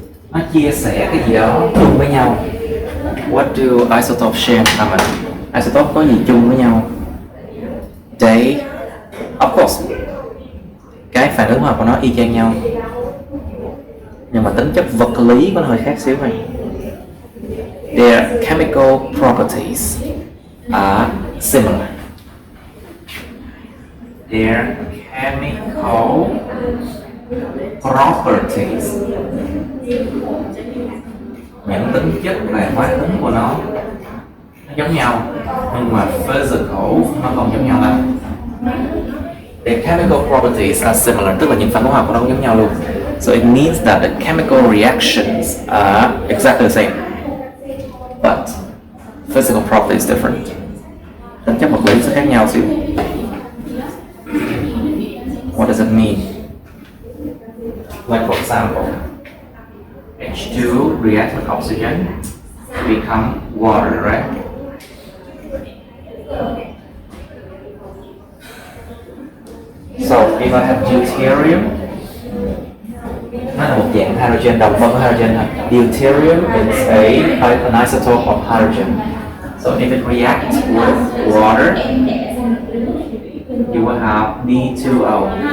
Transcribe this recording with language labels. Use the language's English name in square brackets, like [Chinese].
[Vietnamese] Nó chia sẻ cái gì đó chung với nhau. [English] What do isotopes share in common? [Vietnamese] Isotopes có gì chung với nhau? [English] They, of course, [Vietnamese] cái phản ứng hóa học của nó y chang nhau, nhưng mà tính chất vật lý của nó hơi khác xíu này. [English] Their chemical properties are similar. Their chemical properties, [Vietnamese] những tính chất về hóa tính của nó giống nhau, nhưng mà physical nó không giống nhau lắm. [English] The chemical properties are similar, [Vietnamese] tức là những phản ứng hóa học của nó cũng giống nhau luôn. [English] So it means that the chemical reactions are exactly the same, but physical properties different. [Vietnamese] Tính chất vật lý sẽ khác nhau xíu. [English] What does it mean? Like for example, H2 reacts with oxygen to become water, right? So if I have deuterium, [Vietnamese] nó là một dạng hydrogen, đồng phân của hydrogen thôi. [English] Deuterium is an isotope of hydrogen. So if it reacts with water, you will have D2O.